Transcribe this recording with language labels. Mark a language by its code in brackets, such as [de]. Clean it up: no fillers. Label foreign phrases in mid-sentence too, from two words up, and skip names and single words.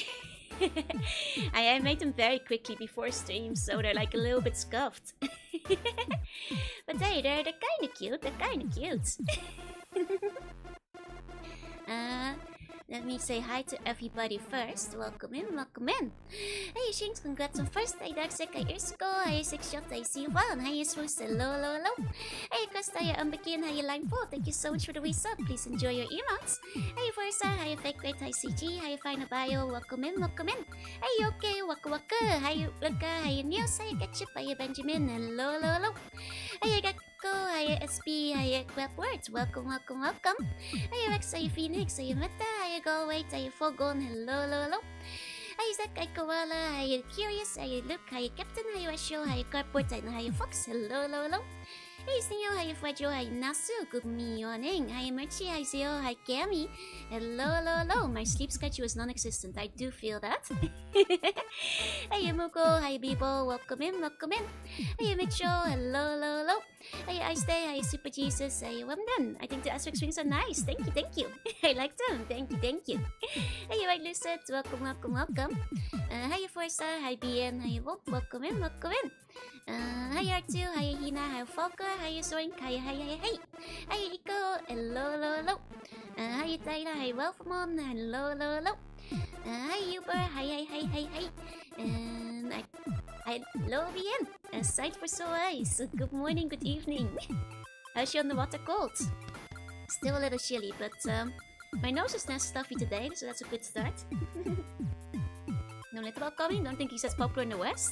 [en] I made them very quickly before stream, so they're like a little bit scuffed. But hey, they're kinda cute, Let me say hi to everybody first. Welcome in. Hey Shinx, congrats on first day. Darksec, hi Ursico, hi 6shot, hi C1, hi Swoost, hello. Hey Krista, hi Umbekin, hi Lineful, thank you so much for the resub. Please enjoy your emotes. Hey Versa, hi Fake Great, hi CG, hi Final Bio, welcome in. Hey okay, Waka, hi Luka, hi News, hi Ketchup, hi Benjamin, hello. Hey Gakko, hi SP, hi Grab Words, welcome. Hey Rex, hi Phoenix, hi Meta, hi Galway, hi Fogon, hello. Hi Zach, hi Koala, hi Curious, hi Luke, hi Captain, hi Rasho, hi Cardboard, hi Fox, hello. Hey Sneo, hi Fredro, hi Nasu, good morning. Hi Merchi, hi Zio, hi Cami. Hello. My sleep schedule is non-existent. I do feel that. Hey Muko, hi Bibo, welcome in. Hey Mitchell, hello. Hey Ice Day, hi Super Jesus, hi Wemden. I think the Asterix wings are nice. Thank you. I like them. Thank you. Hey White Lucid, welcome. Hi Forza, hi BN, hi Wolf, welcome in. Hi R2, hi Hina, hi Falker, hi Zoink, hi. Hi Rico, hello. Hi Tyler, hi Welfamon, hello. Hi Uber, hi. And hello BN, sight for so eyes. Good morning, good evening. How's you on the water cold? Still a little chilly, but my nose is not stuffy today, so that's a good start. No little coming, don't think he's as popular in the West.